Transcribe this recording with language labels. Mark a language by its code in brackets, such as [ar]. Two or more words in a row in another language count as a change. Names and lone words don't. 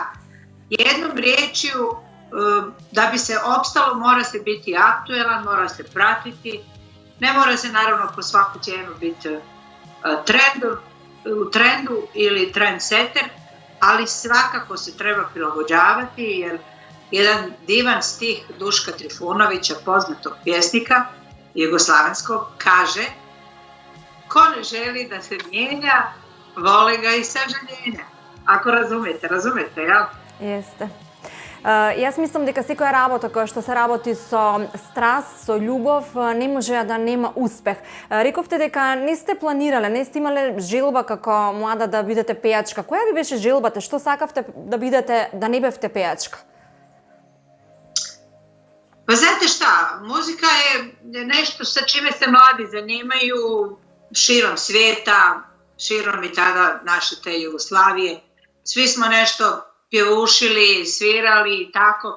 [bs] Jednom riječju, da bi se opstalo mora se biti aktuelan, mora se pratiti, ne mora se naravno po svaku cijenu biti u trendu ili trendsetter, ali svakako se treba prilagođavati jer jedan divan stih Duška Trifunovića, poznatog pjesnika jugoslavenskog, kaže: ko ne želi da se mijenja, vole ga i sažaljenja. Ako razumete, jel? [mk] Јесте. Јаз мислим, да sekоја работа која што се работи со страст, со љубов, не може да нема успех. Рековте дека не сте планирале, не сте имале желба како млада да бидете пејачка. Која ви беше желбата? Што сакавте да бидете, да не бевте пејачка? [bs] Pa znate šta, muzika je nešto sa čime se mladi zanimaju širom svijeta, širom i tada naše te Jugoslavije. Svi smo nešto pjevušili, svirali i tako.